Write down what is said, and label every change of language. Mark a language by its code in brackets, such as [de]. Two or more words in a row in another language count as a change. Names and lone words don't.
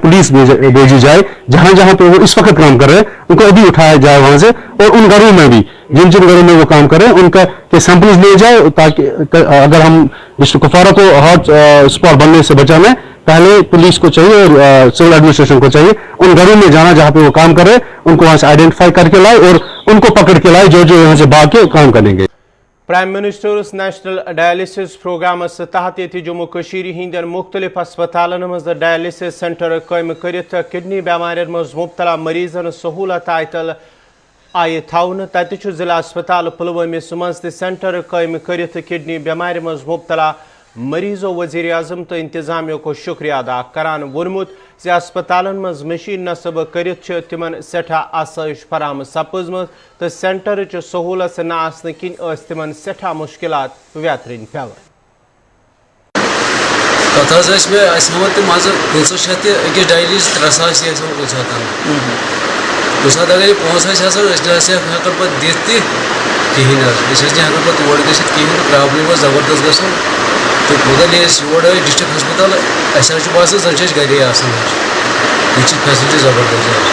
[ur] پولیس بھیجی جائے جہاں پہ وہ اس وقت کام کر رہے ہیں ان کو ابھی اٹھایا جائے وہاں سے اور ان گھروں میں بھی جن گھروں میں وہ کام کر رہے ہیں ان کا سیمپلز لیے جائے تاکہ اگر ہم ڈسٹرکٹ کپوارہ کو [en] hot spot [ur] بننے سے بچانا ہے پہلے پولیس کو چاہیے اور [en] civil administration [ur] کو چاہیے ان گھروں میں جانا جہاں پہ وہ کام کر رہے ہیں ان کو وہاں سے آئیڈینٹیفائی کر کے لائے اور ان کو پکڑ کے لائے جو یہاں سے بھاگ کے کام کریں گے [en] Prime Ministers National Dialysis Programs [ks] تحت یہ جموں کشیر ہندین مختلف ہسپتالن مز ڈائلسس سینٹر قائم کرت کڈنی بیمارین مز مبتلا مریضن سہولت آیتل آئی تھاؤن تتہ ضلع ہسپتال پلوامس مز تہ سینٹر قائم کرت کڈنی بیمار مز مبتلا مریضو وزیر اعظم تو انتظامیہ کو شکریہ ادا کران ونمت زِ ہسپتالن مز مشین نصب کرت تمن سٹھا آسائش فراہم سپزم تو سینٹر سہولت نہ آسن کن تمن سٹھا مشکلات ویترن پیوان پتہ میں مان 500 شیت أکس ڈائلیز 3,000 کُنہِ ساتہٕ اگر یہ پونٛسہٕ أسۍ ہٮ۪کان پتہٕ دِتھ تہِ کِہیٖنۍ حظ أسۍ ہٮ۪کان پتہٕ تور گٔژھِتھ کِہیٖنۍ پرٛابلِم ٲس زبردست گژھان تہٕ مگر ییٚلہِ أسۍ یور آے ڈِسٹرٛک ہسپتال اَسہِ حظ چھُ باسان زَن چھِ أسۍ گَرے آسان حظ ییٚتہِ چھِ فیسلٹی زبردست